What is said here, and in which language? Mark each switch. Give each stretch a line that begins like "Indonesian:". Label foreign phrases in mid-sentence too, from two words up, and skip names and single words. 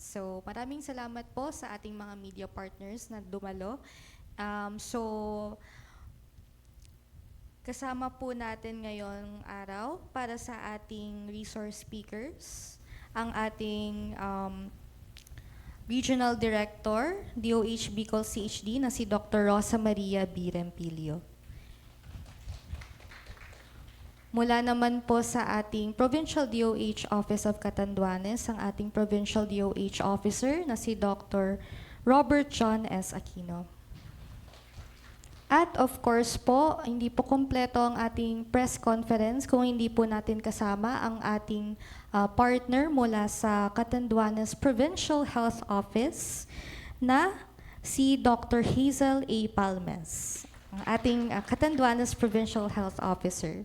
Filipino: So maraming salamat po sa ating mga
English: media partners
Filipino: na dumalo. So kasama po natin ngayong araw para sa ating
English: resource speakers,
Filipino: ang ating Regional Director, DOH Bicol CHD na si Dr. Rosa Maria B. Rempilio. Mula naman po sa ating Provincial DOH Office of Catanduanes, ang ating Provincial DOH Officer na si Dr. Robert John S. Aquino. At
English: of course
Filipino: po, hindi po kompleto ang ating
English: press conference
Filipino: kung hindi po natin kasama ang ating partner mula sa Catanduanes Provincial Health Office na si Dr. Hazel A. Palmes, ang ating Catanduanes Provincial Health Officer.